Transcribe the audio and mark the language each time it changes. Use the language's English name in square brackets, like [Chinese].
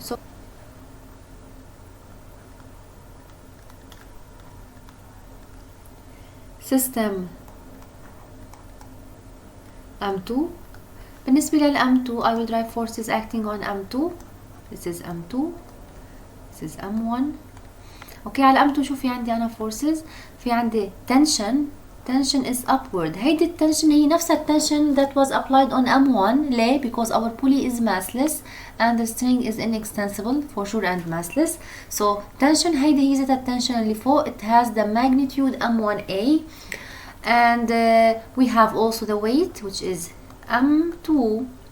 [English] So system M2. [Arabic] بالنسبة للM2, [English] I will drive forces acting on M2. This is M2. This is M1. [Arabic] اوكي, على M2 شو في عندي أنا forces؟ في عندي tension. [English] Tension is upward. [Arabic] هيدي التنشن هي نفس التنشن [English] that was applied on M1. ليه؟ Because our pulley is massless and the string is inextensible for sure and massless. [Arabic] So tension هيدي هي ذات التنشن اللي فوق. [English] It has the magnitude M1A. And we have also the weight, which is M2G.